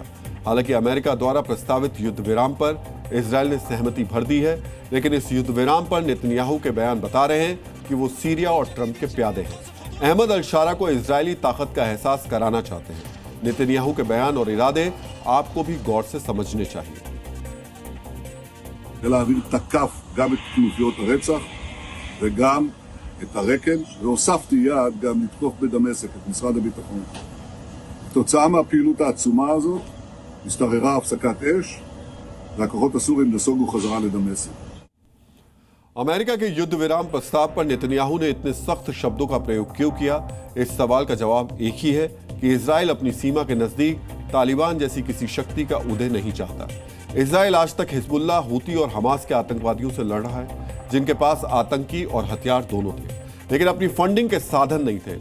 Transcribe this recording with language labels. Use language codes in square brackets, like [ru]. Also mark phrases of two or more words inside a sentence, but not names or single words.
[hi] हालांकि अमेरिका द्वारा प्रस्तावित युद्ध विराम पर इजराइल ने सहमति भर दी है, लेकिन इस युद्ध विराम पर नेतन्याहू के बयान बता रहे हैं कि वो सीरिया और ट्रंप के प्यादे हैं। अहमद अल-शारा को इजरायली ताकत का एहसास कराना चाहते हैं। नेतन्याहू के बयान और इरादे आपको भी गौर से समझने चाहिए। [he] חיל האוויר תקף גם את כנופיות הרצח וגם את הרקן, והוספתי יד גם לתקוף בדמשק את משרד הביטחון. כתוצאה מהפעילות העצומה הזאת השתררה הפסקת אש והכוחות הסורים נסוגו חזרה לדמשק. [hi] अमेरिका के युद्ध विराम प्रस्ताव पर नेतन्याहू ने इतने सख्त शब्दों का प्रयोग क्यों किया? इस सवाल का जवाब एक ही है कि इजराइल अपनी सीमा के नजदीक तालिबान जैसी किसी शक्ति का उदय नहीं चाहता। इजराइल आज तक हिजबुल्लाह, हूती और हमास के आतंकवादियों से लड़ रहा है, जिनके पास आतंकी और हथियार दोनों थे, लेकिन अपनी फंडिंग के साधन नहीं थे।